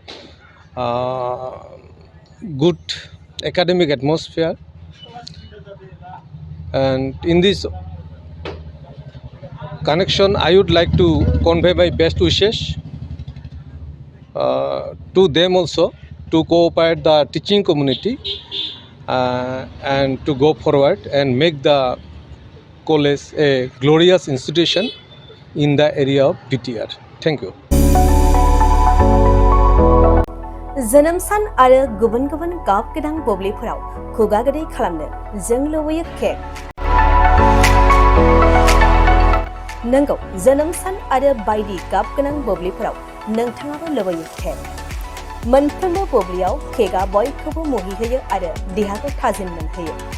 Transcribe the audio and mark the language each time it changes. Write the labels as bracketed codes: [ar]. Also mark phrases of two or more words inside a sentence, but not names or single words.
[en] good academic atmosphere and in this connection I would like to convey my best wishes to them also to cooperate the teaching community and to go forward and make the college a glorious institution in the area of BTR. Thank you. [brx] जोनोम सान आरो गुबुन गुबुन गाब गोनां बुब्लिफोराव खुगा गोदै खालामनो जों लुबैयो केक नंगौ जोनोम सान आरो बायदि गाब गोनां बुब्लिफोराव नोंथाङाबो लुबैयो केक मोनफ्रोमबो बुब्लियाव केकआ बयखौबो मुहिहोयो आरो देहाखौ थाजिम मोनहोयो